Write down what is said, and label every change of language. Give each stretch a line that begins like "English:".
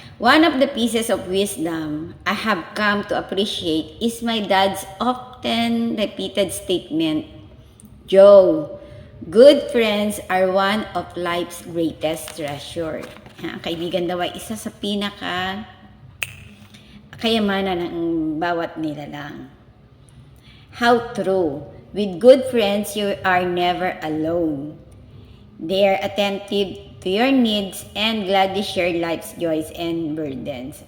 English: One of the pieces of wisdom I have come to appreciate is my dad's often repeated statement, Joe, good friends are one of life's greatest treasure.
Filipino: Ang kaibigan daw ay isa sa pinaka kayamanan ng bawat nilalang.
English: How true. With good friends, you are never alone. They are attentive to your needs and gladly share life's joys and burdens.